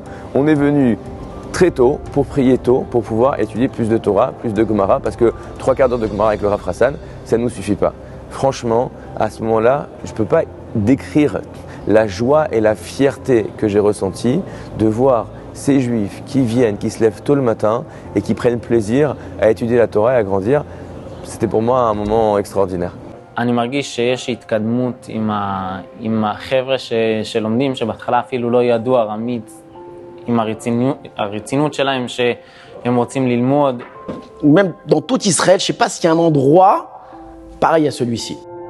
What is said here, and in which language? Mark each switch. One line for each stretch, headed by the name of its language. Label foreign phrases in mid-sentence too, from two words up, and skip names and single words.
French: On est venu très tôt pour prier tôt, pour pouvoir étudier plus de Torah, plus de Gemara, parce que 3/4 d'heure de Gemara avec le Rav Hassan, ça ne nous suffit pas. Franchement, à ce moment-là, je ne peux pas décrire la joie et la fierté que j'ai ressentie de voir ces juifs qui viennent, qui se lèvent tôt le matin et qui prennent plaisir à étudier la Torah et à grandir. C'était pour moi un moment extraordinaire.
Hebrew: אני מרגיש שיש התקדמות עם החבר'ה שלומדים, שבהתחלה אפילו לא ידעו ארמית, עם הרצינות שלהם שהם רוצים ללמוד.
French: Même dans tout Israël, je ne sais pas s'il y a un endroit pareil à celui-ci.